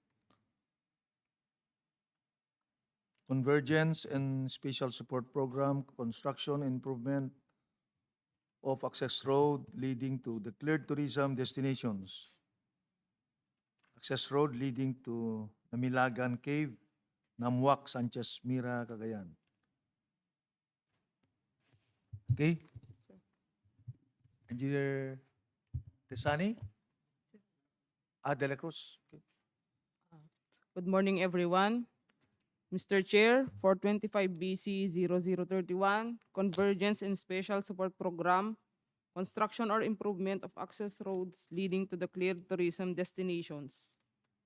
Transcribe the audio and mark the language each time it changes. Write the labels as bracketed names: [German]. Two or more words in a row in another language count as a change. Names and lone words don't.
[English] Convergence and Special Support Program, construction improvement of access road leading to declared tourism destinations. Access road leading to Namilagan Cave, Namwak, Sanchez Mira, Cagayan. Okay? Engineer Tesani? De la Cruz. Okay. Good morning, everyone. Mr. Chair, 425BC 0031, Convergence and Special Support Program, construction or improvement of access roads leading to the cleared tourism destinations.